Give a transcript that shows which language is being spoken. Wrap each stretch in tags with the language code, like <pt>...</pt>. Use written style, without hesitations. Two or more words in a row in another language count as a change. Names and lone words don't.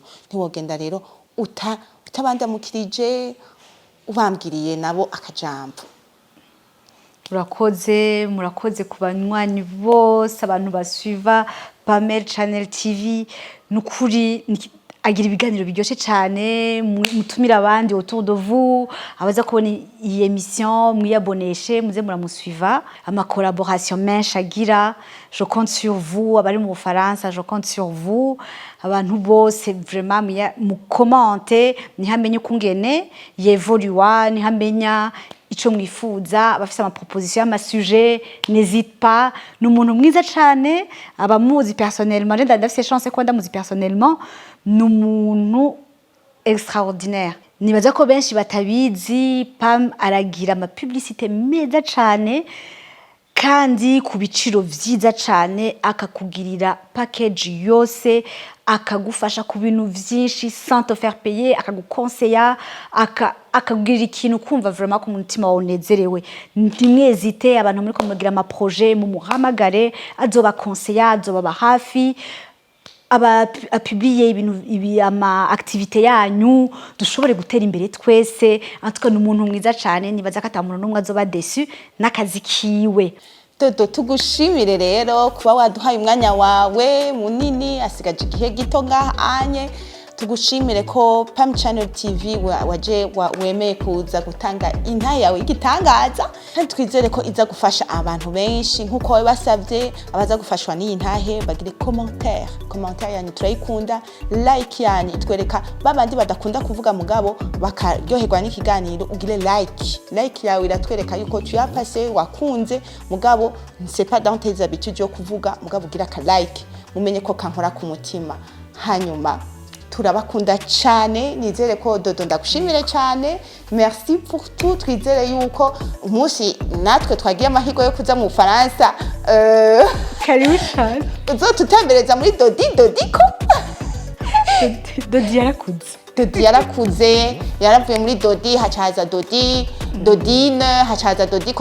<rn>Ntiwogenda rero utabandamukirije ubambwiriye nabo akajambo. Murakoze ku banywanyi bose abantu basuiva Pamel Channel TV, nukuri agira ibiganiro biryoshye cyane, mutumira abandi</rn> <fr>autour de vous,</fr> <rn>abaza kubona iyi émission mwiyaboneshe muze muramusuiva, ama collaboration menshi agira.</rn> <fr>Je compte sur vous,</fr> <rn>abari mu Bufaransa,</rn> <fr>je compte sur vous,</fr> <rn>abantu bose vraiment mu commenter, nihamenye ukungene yevolua, nihamenya ico mwifuza, abafise ama proposition y'ama sujet,</rn> <fr>n'hésite pas.</fr> <rn>N'umuntu mwiza cyane, abamuzi personnellement, ndafise chance ko ndamuzi personnellement, n'umuntu extraordinaire. Nibaza ko benshi batabizi, Pam aragira ama publicité meza cyane kandi ku biciro vyiza cyane, akakugirira package yose, akagufasha ku bintu vyinshi</rn> <fr>sans te faire payer,</fr> <rn>akagukonseya, akakugirira ikintu kumva vraiment ko umutima wawe unezerewe. Ntimwezite abantu muri kumugira ama projet mu muhamagare, azoba konseya, azoba hafi, publier ibintu ama activité yanyu dushobore gutera imbere twese.</rn> <fr>En tout cas</fr> <rn>n'umuntu mwiza cyane, nibaza ko atamuntu numwe azoba déçu n'akazi kiwe. Dodo tugushimire rero kuba waduhaye umwanya wawe munini, asigaje igihe gito ngahanye. Tugushimire ko Pam Channel TV waje wemeye kuza gutanga intahe yawe igitangaza, kandi twizere ko iza gufasha abantu benshi nkuko basavye. Abaza gufashwa n'iyi ntahe bagire commentaire yanyu turayikunda, like yanyu itwereka babandi badakunda kuvuga mugabo bakaryoherwa n'ikiganiro, ugire like yawe iratwereka yuko</rn> <fr>tu as passé</fr> <rn>wakunze mugabo</rn> <fr>c'est pas dans tes habitudes</fr> <rn>yo kuvuga mugabo ugira ka like, mumenye ko kankora ku mutima. Hanyuma turabakunda cyane, nizere ko Dodo ndagushimire cyane,</rn> <fr>merci pour tout.</fr> <rn>Twizere yuko umunsi natwe twagiye amahigo yo kuza mu Faransa karibu cyane, uzotutembereza muri Dodiko. Dodi yarakuze, yaravuye muri Dodi hacaza Dodine, hacaza Dodiko.</rn>